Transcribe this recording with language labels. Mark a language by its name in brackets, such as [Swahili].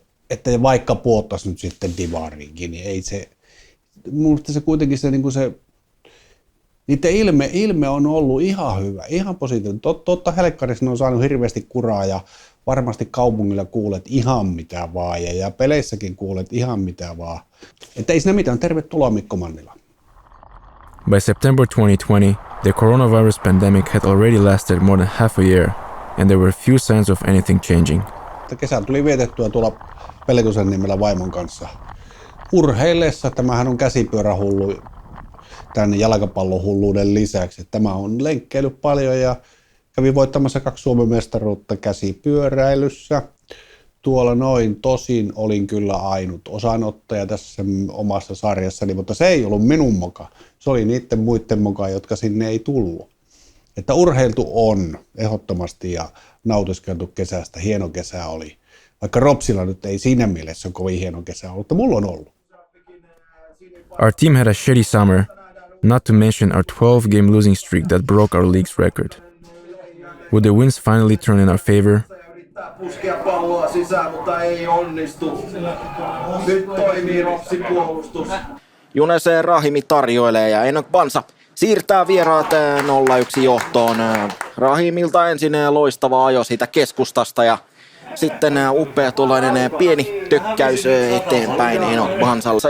[Finnish] Että vaikka puottaisi nyt sitten divariinkin, niin ei se, minusta se kuitenkin se, niin kuin se niiden ilme on ollut ihan hyvä, ihan positiivinen. Totta helkkarissa ne on saanut hirveästi kuraa ja varmasti kaupungilla kuulet ihan mitä vaan ja peleissäkin kuulet ihan mitä vaan. Että ei siinä mitään. Tervetuloa Mikko Mannila. [English] By September 2020, the coronavirus pandemic had already lasted more than half a year, and there were few signs of anything changing. [Finnish] Kesän tuli vietettyä tuolla Pelkosen nimellä vaimon kanssa urheillessa. Tämähän on käsipyörähullu tämän jalkapallohulluuden lisäksi. Tämä on lenkkeillyt paljon ja kävi voittamassa 2 Suomen mestaruutta käsipyöräilyssä. Tuolla noin, tosin olin kyllä ainut osanottaja tässä omassa sarjassani, mutta se ei ollut minun moka. Se oli niiden muiden moka, jotka sinne ei tullut. Että urheiltu on ehdottomasti ja nautiskeltu kesästä. Hieno kesä oli. Vaikka Ropsilla nyt ei siinä mielessä kovin hieno kesä ollut, mutta mulla on ollut. [English] Our team had a shitty summer, not to mention our 12-game losing streak that broke our league's record. Would the wins finally turn in our favor? [Finnish] Puskea palloa sisään, mutta ei onnistu. Nyt toimii Ropsin puolustus. Junese Rahimi tarjoilee ja Enoch Bansa siirtää vieraat 0-1 johtoon. Rahimilta ensin loistava ajo siitä keskustasta ja sitten upea tuollainen pieni tökkäys eteenpäin Enoch Bansalla.